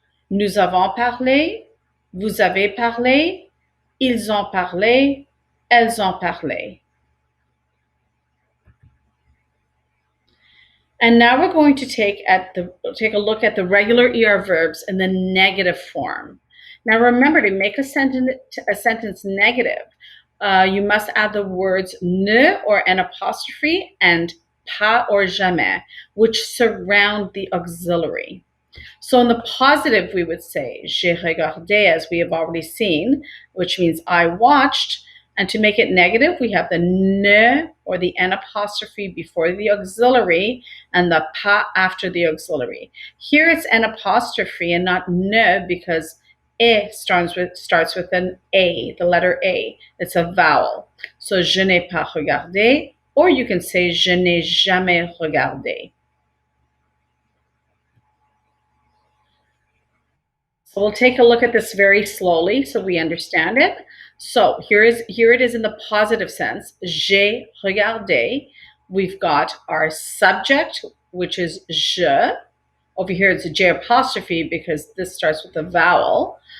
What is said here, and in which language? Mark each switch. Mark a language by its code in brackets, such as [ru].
[fr] Nous avons parlé, vous avez parlé, ils ont parlé, elles ont parlé. [en] And now we're going to take a look at the regular ER verbs in the negative form. Now remember, to make a sentence negative, you must add the words ne or an apostrophe and pas or jamais, which surround the auxiliary. So in the positive, we would say [fr] j'ai regardé, [en] as we have already seen, which means I watched. And to make it negative, we have the ne or the n apostrophe before the auxiliary and the pas after the auxiliary. Here it's n apostrophe and not ne because starts with an A, the letter A. It's a vowel. So [fr] je n'ai pas regardé, [en] or you can say [fr] je n'ai jamais regardé. [en] So we'll take a look at this very slowly so we understand it. So here it is in the positive sense. [fr] J'ai regardé. [en] We've got our subject, which is je. Over here it's a J apostrophe because this starts with a vowel.